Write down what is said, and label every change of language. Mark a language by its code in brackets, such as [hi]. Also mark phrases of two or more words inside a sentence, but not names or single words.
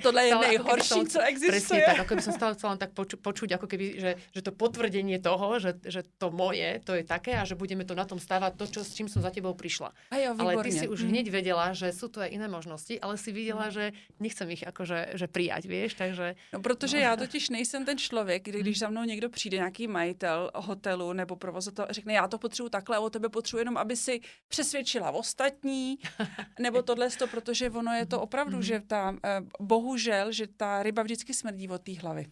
[cs] A tohle je nejhorší, co existuje. [sk] Presne tak, ako by som stále chcela tak počuť, ako keby, že to potvrdenie toho, že to moje, to je také a že budeme to na tom stávať, s čím som za tebou prišla. Ale ty si už hneď vedela, že sú tu aj iné možnosti, ale si videla, že nechcem ich akože prijať, vieš, takže... [cs] No, protože já totiž nejsem ten člověk, když za mnou někdo přijde, nějaký majitel hotelu nebo provozovatel, řekne, já to potřebuji takhle a o tebe potřebuji jenom, aby si přesvědčil strašila ostatní, nebo tohle, protože ono je to opravdu, že bohužel, že ta ryba vždycky smrdí od té hlavy.